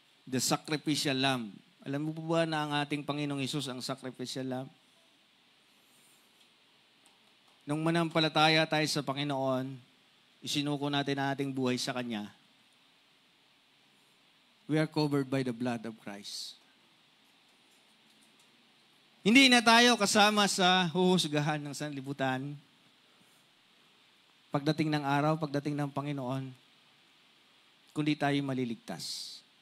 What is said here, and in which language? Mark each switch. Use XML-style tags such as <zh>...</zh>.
<en>The sacrificial lamb.</en> <tl>Alam mo po ba na ang ating Panginoong Hesus ang sacrificial lamb? Nung manampalataya tayo sa Panginoon, isinuko natin ang ating buhay sa Kanya.</tl> <en>We are covered by the blood of Christ.</en> <tl>Hindi na tayo kasama sa huhusgahan ng sanlibutan. Pagdating ng araw, pagdating ng Panginoon, kundi tayo maliligtas.</tl>